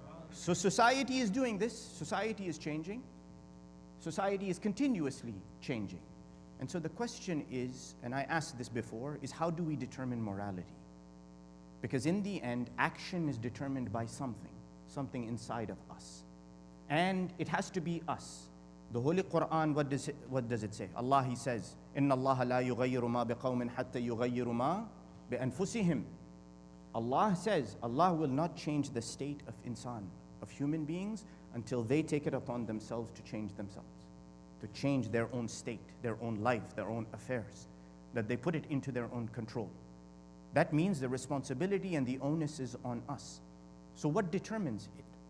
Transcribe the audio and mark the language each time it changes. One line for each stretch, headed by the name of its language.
English: So society is doing this. Society is changing. Society is continuously changing. And so the question is, and I asked this before, is how do we determine morality? Because in the end, action is determined by something inside of us. And it has to be us. The Holy Quran, what does it say? Allah, He says,
Arabic: إِنَّ اللَّهَ لَا يُغَيِّرُ مَا بِقَوْمٍ حَتَّى يُغَيِّرُ مَا بِأَنفُسِهِمْ.
English: Allah says, Allah will not change the state of insan, of human beings, until they take it upon themselves to change themselves, to change their own state, their own life, their own affairs, that they put it into their own control. That means the responsibility and the onus is on us. So what determines it?